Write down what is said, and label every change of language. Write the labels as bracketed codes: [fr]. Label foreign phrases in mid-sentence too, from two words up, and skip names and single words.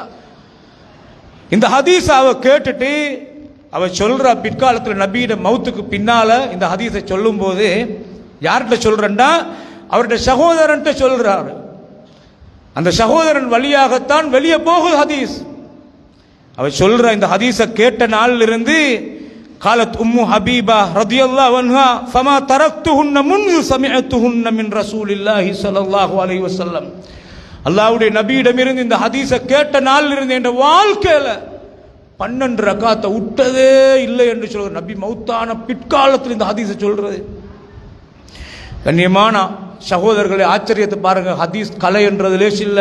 [ta] இந்த ஹதீஸ அவ கேட்டுட்டு அவ சொல்ற, பிற்காலத்தில் நபியிட மௌத்துக்கு பின்னால இந்த ஹதீஸை சொல்லும் போது யார்கிட்ட சொல்றா, அவருடைய சகோதரன்ட்ட சொல்றாரு. அந்த சகோதரன் வழியாகத்தான் வெளியே போகுது ஹதீஸ். அவ சொல்ற இந்த ஹதீஸை கேட்ட நாளில் இருந்து [ar] قالت أم حبيبة رضي الله عنها فما تركتهن منذ سمعتهن من رسول الله صلى الله عليه وسلم. [ta] அல்லாஹ்வுடைய நபியிடமிருந்து இந்த ஹதீஸை கேட்ட நாளில் இருந்து என்ற வாழ்க்கையில 12 ரக்காத்தை விட்டதே இல்லை என்று சொல்ற நபி மௌத்தான பிற்காலத்தில் இந்த ஹதீஸை சொல்றது. கண்ணியமான சகோதரர்களை ஆச்சரியத்தை பாருங்க. ஹதீஸ் கலை என்றது லேசில்ல.